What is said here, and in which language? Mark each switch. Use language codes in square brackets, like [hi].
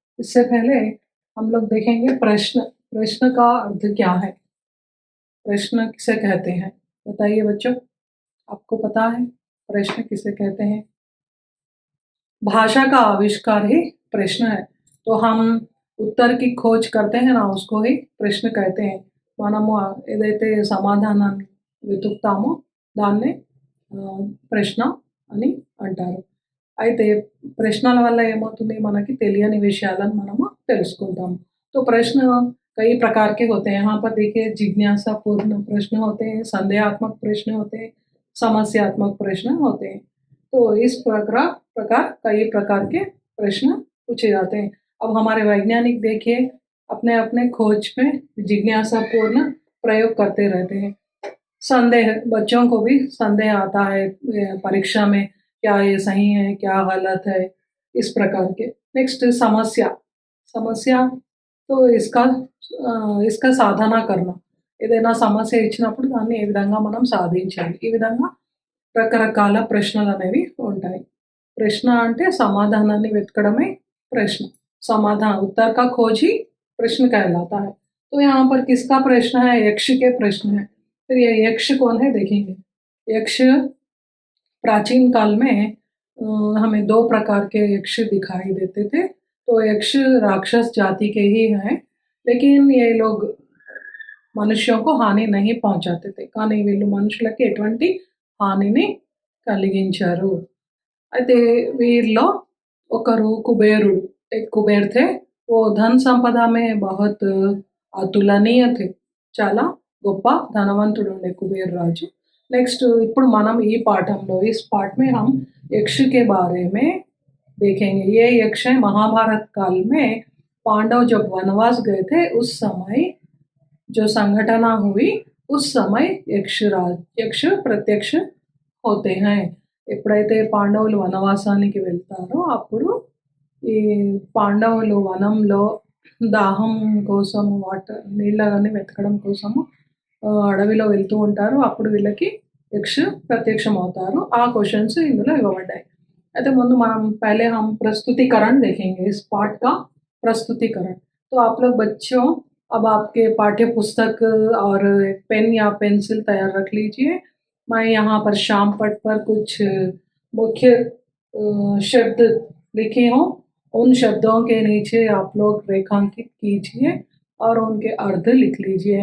[hi] इससे पहले हम लोग देखेंगे प्रश्न। प्रश्न का अर्थ क्या है? प्रश्न किसे कहते हैं? बताइए बच्चों, आपको पता है प्रश्न किसे कहते हैं? भाषा का आविष्कार ही प्रश्न है। तो हम उत्तर की खोज करते हैं ना, उसको ही प्रश्न कहते हैं। [te] మనము ఏదైతే సమాధానాన్ని వెతుకుతామో దాన్నే ప్రశ్న అని అంటారు. అయితే ప్రశ్నల వల్ల ఏమవుతుంది, మనకి తెలియని విషయాలను మనము తెలుసుకుంటాము. [hi] तो प्रश्न कई प्रकार के होते हैं। यहाँ पर देखिए जिज्ञासापूर्ण प्रश्न होते हैं, संदेहात्मक प्रश्न होते हैं, समस्यात्मक प्रश्न होते हैं। तो इस प्रकार कई प्रकार के प्रश्न पूछे जाते हैं। अब हमारे वैज्ञानिक देखिए अपने खोज में जिज्ञासापूर्ण प्रयोग करते रहते हैं। संदेह, बच्चों को भी संदेह आता है परीक्षा में, क्या ये सही है, क्या गलत है, इस प्रकार के। नेक्स्ट समस्या। समस्या तो इसका [te] సాధన करना, ఏదైనా సమస్య ఇచ్చినప్పుడు దాన్ని ఏ విధంగా మనం సాధించాలి, ఈ విధంగా రకరకాల ప్రశ్నలనేవి ఉంటాయి. ప్రశ్న అంటే సమాధానాన్ని వెతకడమే ప్రశ్న। [hi] समाधान, उत्तर का खोज ही प्रश्न कहलाता है। तो यहाँ पर किसका प्रश्न है? यक्ष के प्रश्न है। फिर ये यक्ष कौन है देखेंगे। यक्ष प्राचीन काल में हमें 2 प्रकार के यक्ष दिखाई देते थे। तो यक्ष राक्षस जाति के ही हैं, लेकिन ये लोग మనుష్యం को హాని नहीं पहुंचाते थे, [te] కానీ వీళ్ళు మనుషులకి ఎటువంటి హానిని కలిగించారు। అయితే వీరిలో ఒకరు కుబేరుడు। [hi] एक कुबेर थे, वो धन संपदा में बहुत అతులనీయ थे, [te] చాలా గొప్ప ధనవంతుడు ఉండే కుబేర్ రాజు। నెక్స్ట్ ఇప్పుడు మనం ఈ పాఠంలో [hi] इस पाठ में हम यक्ष के बारे में देखेंगे। ये यक्ष है महाभारत काल में पांडव जब वनवास गए थे उस समय जो संघटना हुई, उस समय यक्ष प्रत्यक्ष होते हैं। [te] ఎప్పుడైతే పాండవులు వనవాసానికి వెళ్తారో అప్పుడు ఈ పాండవులు వనంలో దాహం కోసం నీళ్ళని వెతకడం కోసము అడవిలో వెళ్తూ ఉంటారు। అప్పుడు వీళ్ళకి యక్ష ప్రత్యక్షం అవుతారు। ఆ క్వశ్చన్స్ ఇందులో ఇవ్వబడ్డాయి। అయితే ముందు మనం [hi] पहले हम प्रस्तुतिकरण देखेंगे, इस पाठ का प्रस्तुतिकरण। तो आप लोग बच्चों अब आपके पाठ्य पुस्तक और पेन या पेंसिल तैयार रख लीजिए। मैं यहाँ पर शामपट पर कुछ मुख्य शब्द लिखे हूँ, उन शब्दों के नीचे आप लोग रेखांकित कीजिए और उनके अर्थ लिख लीजिए।